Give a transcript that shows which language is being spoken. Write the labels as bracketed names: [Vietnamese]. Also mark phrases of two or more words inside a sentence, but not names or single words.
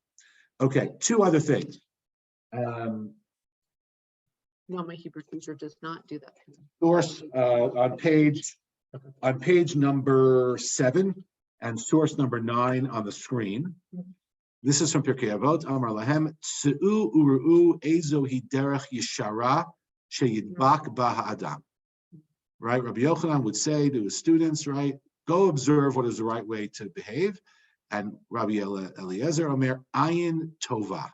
[English] Okay, two other things. No, my Hebrew teacher does not do that. Source on page number 7 and source number 9 on the screen. This is from [Hebrew] Pirkei Avot. אמר להם צאו וראו איזו היא דרך ישרה שידבק בה האדם. [English] Right, Rabbi Yochanan would say to his students, right, go observe what is the right way to behave. And Rabbi Eliezer [Hebrew] אומר עין טובה.